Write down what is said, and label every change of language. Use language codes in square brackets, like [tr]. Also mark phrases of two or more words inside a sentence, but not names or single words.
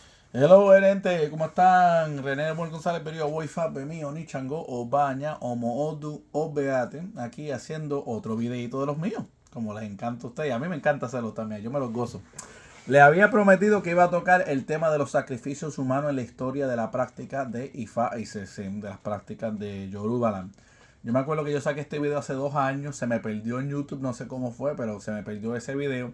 [es] Hello, gerente, ¿cómo están? René Mol González, Perio, Wi-Fi, Bemío, Nichango, Obaña, Omo Odu, Obeate, aquí haciendo otro videito de los míos, como les encanta a ustedes. A mí me encanta hacerlo también, yo me los gozo. Le había prometido que iba a tocar el tema de los sacrificios humanos en la historia de la práctica de Ifa y Sesem, de las prácticas de Yorubaland. Yo me acuerdo que yo saqué este video hace 2 años, se me perdió en YouTube, no sé cómo fue, pero se me perdió ese video.